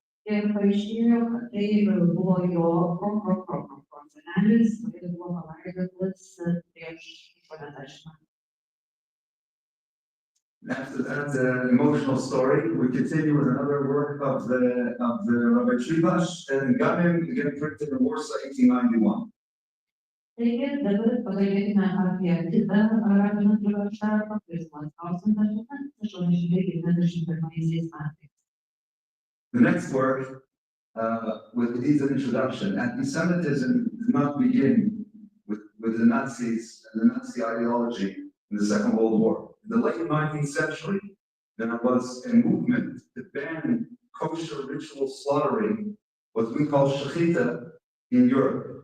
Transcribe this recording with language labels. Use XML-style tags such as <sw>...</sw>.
<lt>Ir paaiškėjo, kad tai buvo jo prosenelis, kuris buvo palaidotas prieš 80 metų.</lt> <en>After that emotional story, we continue with another work of the Rabbi Trivash and Gamim, again printed in Warsaw, 1891.</en> <lt>Taigi, dabar pakalbėkime apie kitą rabiną Trivašą, kuris buvo atspausdintas 1891 metais.</lt> <en>The next work needs an introduction. Anti-Semitism did not begin with the Nazis and the Nazi ideology in the Second World War. In the late 19th century, there was a movement to ban kosher ritual slaughtering, what we call shechita, in Europe.</en>